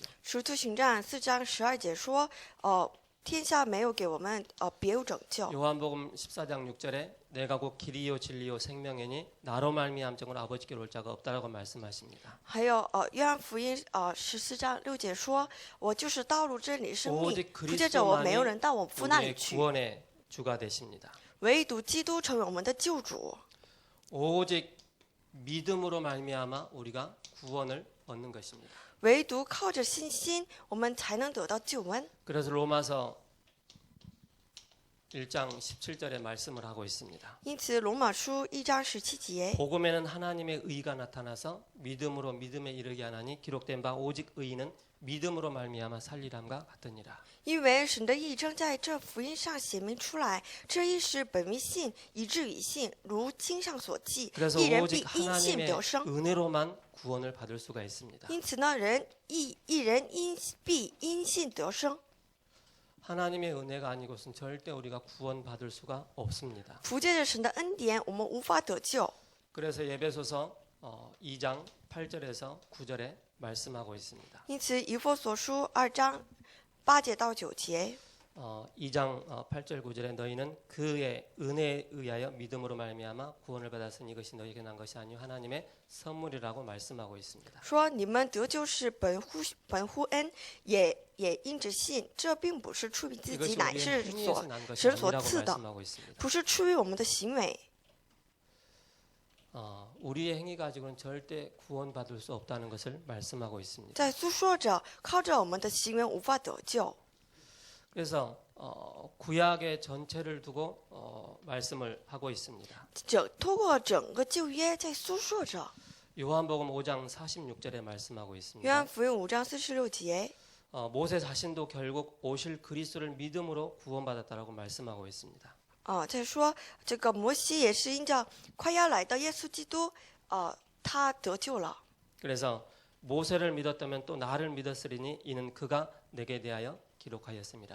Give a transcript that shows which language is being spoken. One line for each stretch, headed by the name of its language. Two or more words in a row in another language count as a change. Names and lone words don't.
Chinese: 使徒行传4章12节说，天下没有给我们别有拯救。
Korean: 요한복음 14장 6절에 내가 곧 길이요 진리요 생명이니 나로 말미암정으로 아버지께로 올 자가 없다라고 말씀하십니다.
Chinese: 还有约翰福音14章6节说，我就是道路真理生命，
Korean: 오직
Chinese: 不借着我没有
Korean: 그리스도만이
Chinese: 人到我父那里
Korean: 우리의
Chinese: 去，
Korean: 구원의 주가 되십니다.
Chinese: 唯独基督成为我们的救主。
Korean: 오직 믿음으로 말미암아 우리가 구원을 얻는 것입니다.
Chinese: 唯独靠着信心，我们才能得到救恩。
Korean: 그래서 로마서 1장 17절에 말씀을 하고 있습니다.
Chinese: 因此，罗马书1章17节，
Korean: 복음에는 하나님의 의가 나타나서 믿음으로 믿음에 이르게 하나니 기록된 바 오직 의인은 믿음으로 말미암아 살리람과 같으니라.
Chinese: 因为神的义正在这福音上显明出来，这义是本于信，以致于信，如经上所记，
Korean: 그래서
Chinese: 一人必
Korean: 오직
Chinese: 因信
Korean: 하나님의
Chinese: 得生。
Korean: 은혜로만 구원을 받을 수가 있습니다.
Chinese: 因此呢，一人必因信得生。
Korean: 하나님의 은혜가 아니고선 절대 우리가 구원받을 수가 없습니다.
Chinese: 不借着神的恩典，我们无法得救。
Korean: 그래서 예배소서 2장 8절에서 9절에 말씀하고 있습니다.
Chinese: 因此，以弗所书2章8节到9节，
Korean: 2장 8절 9절에 너희는 그의 은혜에 의하여 믿음으로 말미암아 구원을 받았으니 이것이 너희에게 난 것이 아니요 하나님의 선물이라고 말씀하고 있습니다.
Chinese: 说你们得救是本乎恩，也因着信，这并不是出于自
Korean: 이것이
Chinese: 己，乃
Korean: 우리의
Chinese: 是
Korean: 행위에서 난 것이
Chinese: 神所
Korean: 아니라고
Chinese: 赐的，
Korean: 말씀하고 있습니다.
Chinese: 不是出于我们的行为。
Korean: 우리의 행위 가지고는 절대 구원받을 수 없다는 것을 말씀하고 있습니다.
Chinese: 在诉说着靠着我们的行为无法得救。
Korean: 그래서 구약의 전체를 두고 말씀을 하고 있습니다.
Chinese: 透过整个旧约在诉说着。
Korean: 요한복음 5장 46절에 말씀하고
Chinese: 约
Korean: 있습니다.
Chinese: 翰福音5章46节，
Korean: 모세 자신도 결국 오실 그리스도를 믿음으로 구원받았다라고 말씀하고 있습니다.
Chinese: 在说这个摩西也是因着快要来的耶稣基督，他得救了。
Korean: 그래서 모세를 믿었다면 또 나를 믿었으리니 이는 그가 내게 대하여 기록하였습니다.